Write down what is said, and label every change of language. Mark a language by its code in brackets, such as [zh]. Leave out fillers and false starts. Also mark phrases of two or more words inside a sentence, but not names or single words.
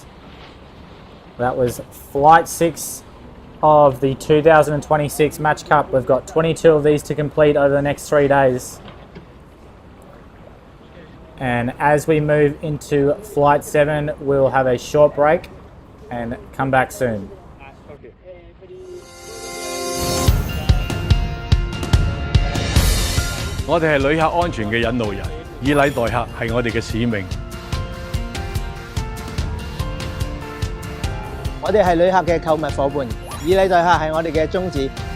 [en] That was flight 6 of the 2026 Match Cup. We've got 22 of these to complete over the next 3 days. And as we move into flight 7, we'll have a short break and come back soon. [yue] 我哋係旅客安全嘅引路人，以禮待客係我哋嘅使命。我哋係旅客嘅購物伙伴，以禮待客係我哋嘅宗旨。